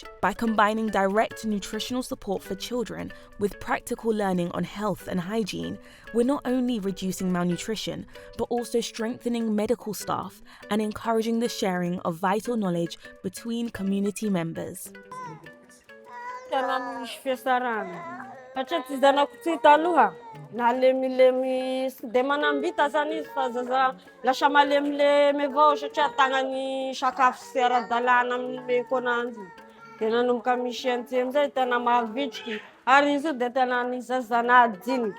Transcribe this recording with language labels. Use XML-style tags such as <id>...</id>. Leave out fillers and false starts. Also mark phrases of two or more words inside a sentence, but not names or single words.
<en>By combining direct nutritional support for children with practical learning on health and hygiene, we're not only reducing malnutrition, but also strengthening medical staff and encouraging the sharing of vital knowledge between community members.</en> <mg>Satria tsy zanako ty taloha nalemilemy sy de manambita zany izy fa zaza lasa malemilemy avao satria tagnany sakafo sy ara-dalàna ameko ananjy. De nanomboka misy an'ity amizay tena mahavitriky ary izy io de tena nizazana adiniky.</mg>